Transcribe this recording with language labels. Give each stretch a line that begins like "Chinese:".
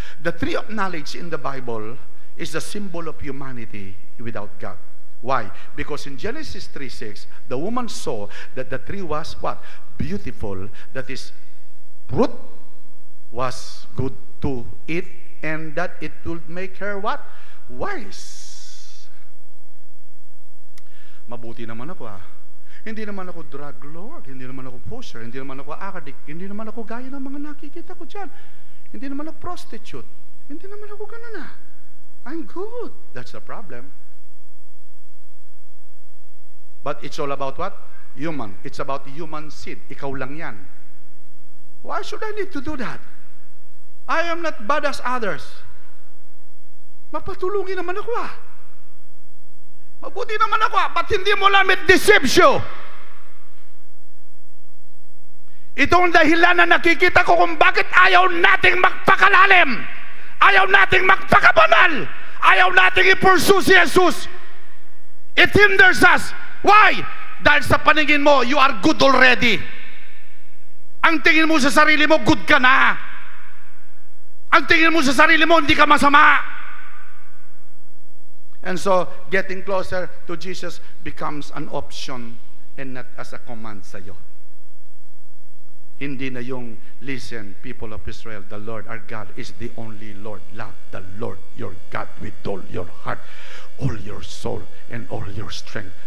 English: The tree of knowledge in the Bible is a symbol of humanity without God. Why? Because in Genesis 3:6, the woman saw that the tree was what? Beautiful. That is, fruit was good to eat, and that it would make her what? Wise.
Filipino: Mabuti naman ako Hindi naman ako drug lord, hindi naman ako pusher, hindi naman ako addict, hindi naman ako gaya ng mga nakikita ko dyan. Hindi naman ako prostitute, hindi naman ako ganun
English: I'm good. That's the problem. But it's all about what? Human. It's about human seed.
Filipino: Ikaw lang yan.
English: Why should I need to do that? I am not bad as others.
Filipino: Mapatulungin naman ako Mabuti naman ako ba't hindi mo alam
English: it deceives you?
Filipino: Itong dahilan na nakikita ko kung bakit ayaw nating magpakalalim, ayaw nating magpakabanal, ayaw nating i-pursue si Jesus.
English: It hinders us. Why?
Filipino: Dahil sa paningin mo,
English: you are good already.
Filipino: Ang tingin mo sa sarili mo, good ka na. Ang tingin mo sa sarili mo, hindi ka masama.
English: And so, getting closer to Jesus becomes an option and not as a command sa'yo.
Filipino: Hindi na yung,
English: listen, people of Israel, the Lord our God is the only Lord. Love the Lord your God with all your heart, all your soul, and all your strength.